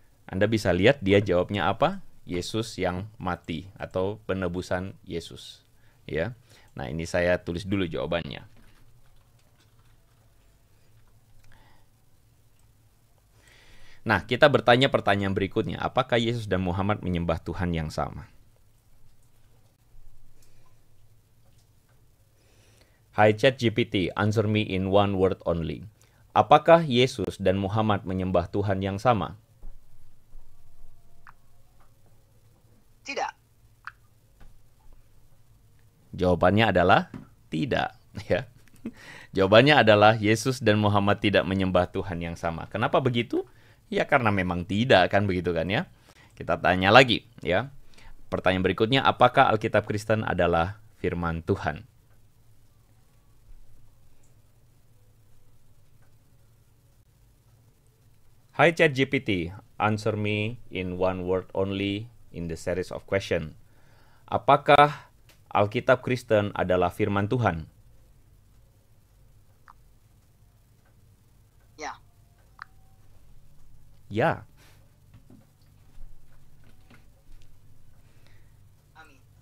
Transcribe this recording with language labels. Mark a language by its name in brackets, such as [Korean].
[Indonesian] Anda bisa lihat dia jawabnya apa? Yesus yang mati atau penebusan Yesus. Ya. Nah, ini saya tulis dulu jawabannya. Nah, kita bertanya pertanyaan berikutnya. Apakah Yesus dan Muhammad menyembah Tuhan yang sama? [English] Hai ChatGPT, answer me in one word only. [Indonesian] Apakah Yesus dan Muhammad menyembah Tuhan yang sama? Tidak. Jawabannya adalah tidak. Ya. Jawabannya adalah Yesus dan Muhammad tidak menyembah Tuhan yang sama. Kenapa begitu? Ya karena memang tidak, kan begitu kan ya. Kita tanya lagi ya. Pertanyaan berikutnya, apakah Alkitab Kristen adalah firman Tuhan? [English] Hai ChatGPT, answer me in one word only in the series of question. [Indonesian] Apakah Alkitab Kristen adalah firman Tuhan? Ya. Ya. Amin.